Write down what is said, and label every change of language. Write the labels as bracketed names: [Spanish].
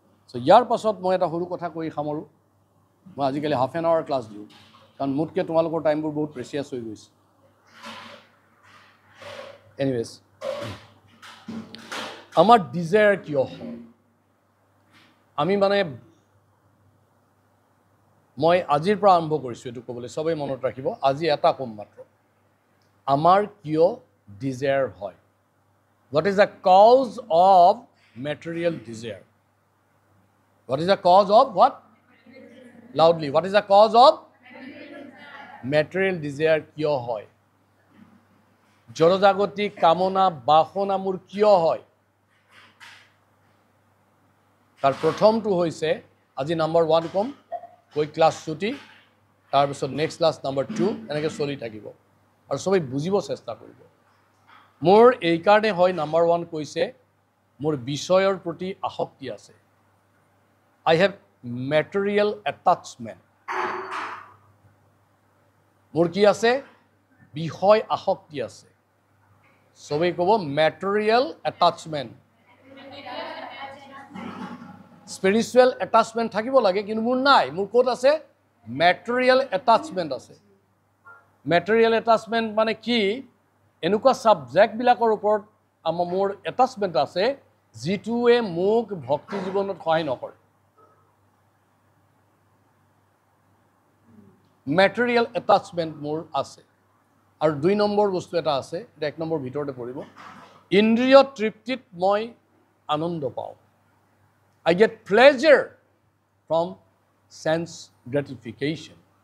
[Assamese] চ' ইয়াৰ পাছত মই এটা সৰু কথা কৈ সামৰোঁ মই আজিকালি হাফ এন আৱাৰ ক্লাছ দিওঁ কাৰণ মোতকৈ তোমালোকৰ টাইমবোৰ বহুত প্ৰেচিয়াছ হৈ গৈছে এনিৱেজ আমাৰ ডিজায়াৰ কিয় হয় আমি মানে মই আজিৰ পৰা আৰম্ভ কৰিছোঁ এইটো ক'বলৈ চবেই মনত ৰাখিব আজি এটা ক'ম মাত্ৰ আমাৰ কিয় ডিজায়াৰ হয়? [English] What is the cause of material desire? What is the cause of what? Loudly. What is the cause of material desire? [Assamese] কিয় হয়? জড়জাগতিক কামনা বাসনা মোৰ কিয় হয়? তাৰ প্ৰথমটো হৈছে আজি নাম্বাৰ 1 কম, কৈ ক্লাছ ছুটি, তাৰপিছত নেক্সট ক্লাছ নাম্বাৰ 2 এনেকৈ চলি থাকিব আৰু সবেই বুজিব চেষ্টা কৰিব। মোৰ এই কাৰণে হয় নাম্বাৰ 1 কৈছে মোৰ বিষয়ৰ প্ৰতি আসক্তি আছে। [English] I have material attachment. [Assamese] মোৰ কি আছে? বিষয় আসক্তি আছে। সবেই ক'ব material attachment. Spiritual attachment থাকিব লাগে কিন্তু মোৰ নাই। মোৰ ক'ত আছে? Material attachment আছে। Material attachment মানে কি? এনেকুৱা সাবজেক্টবিলাকৰ ওপৰত মোৰ attachment আছে যিটোৱে মোক ভক্তি জীৱনত সহায় নকৰে। Material attachment মোৰ আছে। আৰু 2 নম্বৰ বস্তু এটা আছে, এটা 1 নম্বৰ ভিতৰতে পৰিব। ইন্দ্ৰিয় তৃপ্তিত মই আনন্দ পাওঁ। [English] I get pleasure from sense gratification.